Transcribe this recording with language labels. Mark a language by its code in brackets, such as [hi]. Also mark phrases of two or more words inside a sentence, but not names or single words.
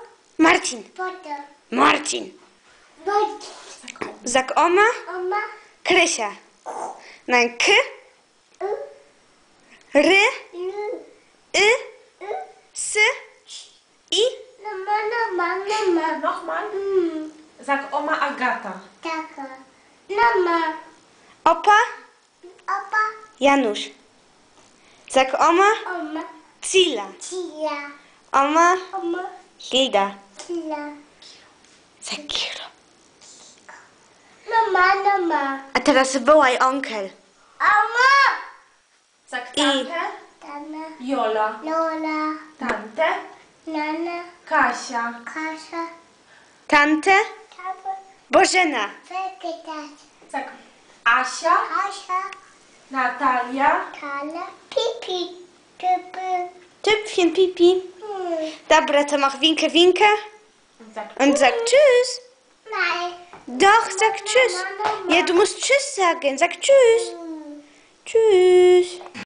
[de] Marcin. Poto. Marcin. Bot. Sag Oma. Oma. Krysia. Nein, K. U. R. L. Y. U. S. I. Mama, mama, mama. Nochmal. Sag Oma Agata. Taka. Mama. Opa. Opa. Janusz. Sag Oma. Oma. Cila. Tia. Oma. Oma. Gilda. Tia. Sag Kiro. Mama, mama. [pl] A teraz wołaj onkel. [de] Oma. Sag I. Tante. Tana. Jola. Lola. Tante. Nana. Kasia. Kasia. Tante. Tata. Bożena. Wegetat. Sag Asia. Kasia. Natalia. Tala. Pipi. Pipi. Tüpfchen Pipi. [pl] Dobra, to [de] mach Winke, Winke. Sag Und sag Tschüss. Nein. Doch, sag Tschüss. Ja, du musst Tschüss sagen. Sag Tschüss. Tschüss.